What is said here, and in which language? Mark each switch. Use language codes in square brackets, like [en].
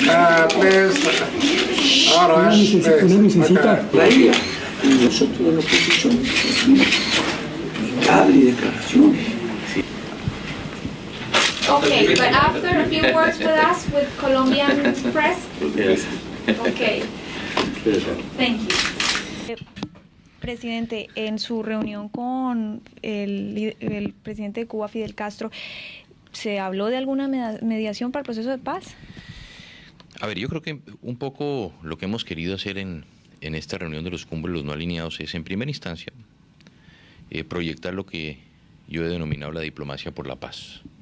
[en] Please, all right, please. [es] La idea, y nosotros de la oposición hable y declaraciones. [en] Okay, but after a few words with us, with Colombian press. Yes. Okay. Thank you. [es] Presidente, en su reunión con el presidente de Cuba, Fidel Castro, ¿se habló de alguna mediación para el proceso de paz? A ver, yo creo que un poco lo que hemos querido hacer en esta reunión de los cumbres, los no alineados, es en primera instancia proyectar lo que yo he denominado la diplomacia por la paz.